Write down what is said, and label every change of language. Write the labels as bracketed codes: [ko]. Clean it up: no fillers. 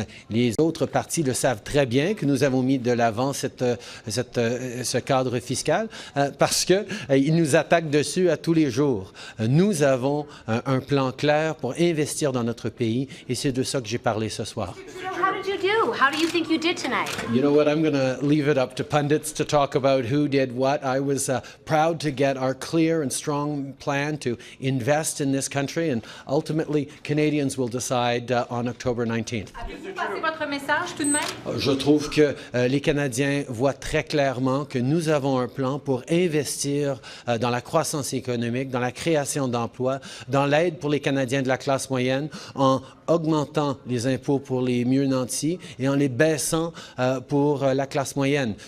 [fr] Les autres partis le savent très bien que nous avons mis de l'avant ce cadre fiscal parce qu'ils nous attaquent dessus à tous les jours. Nous avons un plan clair pour investir dans notre pays et c'est de ça que j'ai parlé ce soir. [en] How did you do? How do you think you did tonight? You know what? I'm going to leave it up to pundits to talk about who did what. I was proud to get our clear and strong plan to invest in this country, and ultimately Canadians will decide on October 19th. [fr] Avez-vous passé votre message tout de même? Je trouve que les Canadiens voient très clairement que nous avons un plan pour investir dans la croissance économique, dans la création d'emplois, dans l'aide pour les Canadiens de la classe moyenne, en augmentant les impôts pour les mieux nantis et en les baissant pour la classe moyenne.